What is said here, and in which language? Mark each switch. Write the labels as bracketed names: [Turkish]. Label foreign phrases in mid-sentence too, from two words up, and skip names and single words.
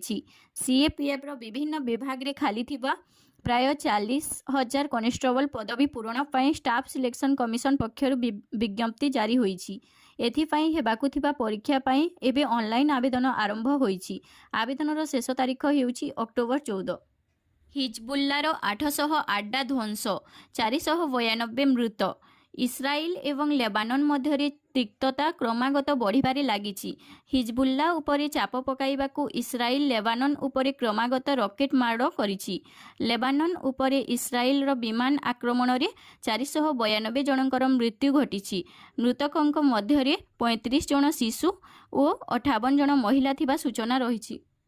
[Odia] ସିଏପିଏଫ ରୋ ବିଭିନ୍ନ ବିଭାଗ ରେ ଖାଲି ଥିବା ପ୍ରାୟ 40,000 କନଷ୍ଟେବଲ ପଦବୀ ପୂରଣ ପାଇଁ ଷ୍ଟାଫ ସିଲେକ୍ସନ କମିଶନ ପକ୍ଷର ବିଜ୍ଞପ୍ତି ଜାରି ହୋଇଛି। ଏଥିପାଇଁ ହେବାକୁ ଥିବା ପରୀକ୍ଷା ପାଇଁ ଏବେ ଅନଲାଇନ ଆବେଦନ ଆରମ୍ଭ ହୋଇଛି। ଆବେଦନର ଶେଷ ତାରିଖ ହେଉଛି ଅକ୍ଟୋବର 14। ହିଜବୁଲ୍ଲାର 800 ଅଡ୍ଡା ଧ୍ୱଂସ, 492 ମୃତ। ଇସ୍ରାଏଲ ଏବଂ ଲେବାନନ ମଧ୍ୟ ତିକ୍ତତା କ୍ରମାଗତ ବଢ଼ିବାରେ ଲାଗିଛି। ହିଜବୁଲ୍ଲା ଉପରେ ଚାପ ପକାଇବାକୁ ଇସ୍ରାଏଲ ଲେବାନନ ଉପରେ କ୍ରମାଗତ ରକେଟ ମାଡ଼ କରିଛି। ଲେବାନନ ଉପରେ ଇସ୍ରାଏଲ ରୋ ବିମାନ ଆକ୍ରମଣ ରେ 492 ଜଣଙ୍କର ମୃତ୍ୟୁ ଘଟିଛି। ମୃତକଙ୍କ ମଧ୍ୟ 35 ଜଣ ଶିଶୁ ଆଉ 58 ଜଣ ମହିଳା ଥିବା ସୂଚନା ରହିଛି।